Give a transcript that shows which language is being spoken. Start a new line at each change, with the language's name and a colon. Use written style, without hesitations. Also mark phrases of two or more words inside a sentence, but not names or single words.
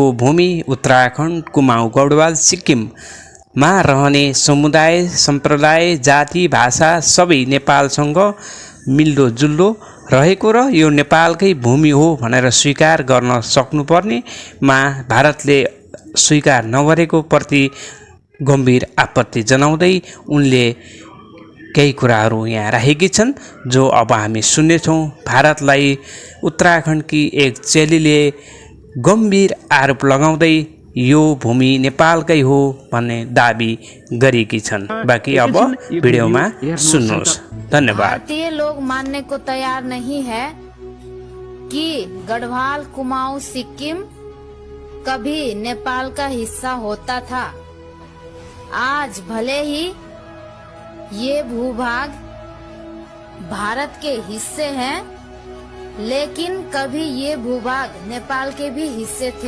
Nepali: भूमि उत्तराखण्ड कुमाऊँ गढवाल सिक्किममा रहने समुदाय सम्प्रदाय जाति भाषा सबै नेपालसँग मिल्दोजुल्दो रहेको र यो नेपालकै भूमि हो भनेर स्वीकार गर्न सक्नुपर्नेमा भारतले स्वीकार नगरेको प्रति गम्भीर आपत्ति जनाउँदै उनले केही कुराहरू यहाँ राखेकी छन् जो अब हामी सुन्नेछौँ। भारतलाई उत्तराखण्डकी एक चेलीले गम्भीर आरोप लगाउँदै यो भूमि नेपालकै हो भन्ने दाबी गरेकी छन्। बाँकी अब भिडियोमा सुन्नुहोस्। धन्यवाद।
Hindi: भारतीय लोग मानने को तैयार नहीं है कि गढ़वाल कुमाऊं सिक्किम कभी नेपाल का हिस्सा होता था। आज भले ही ये भूभाग भारत के हिस्से हैं, लेकिन कभी ये भूभाग नेपाल के भी हिस्से थे।